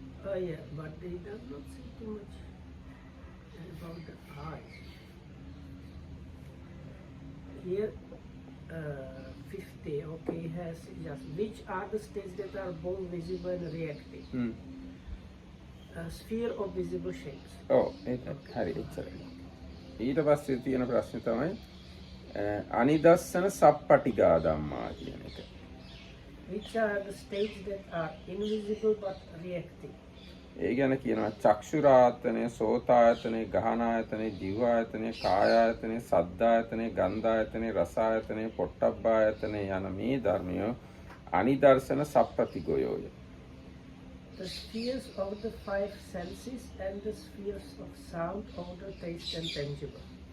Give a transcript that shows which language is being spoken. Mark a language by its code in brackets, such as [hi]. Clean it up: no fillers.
[en] Oh yeah, but it does not say too much about the eyes. Here, 50, okay, has just which are the states that are both visible and reactive? A sphere of visible shapes. [si] Oh, හරි එච්චරයි. ඊට පස්සේ තියෙන ප්‍රශ්නේ තමයි අනිදස්සන සප්පටිගා ධම්මා කියන එක. [en] Which are the states that are invisible but reactive? [si] ඒ ගැන කියනවා චක්ෂුරායතනය, සෝතායතනය, ගහනායතනය, දිවායතනය, කායායතනය, සද්ධායතනය, ගන්ධායතනය, රසායතනය, පොට්ටබ්බායතනය යන මේ ධර්මය අනිදර්ශන සප්පටිගයෝය. [en] The spheres of the five senses and the spheres of sound, odor, taste and tangible.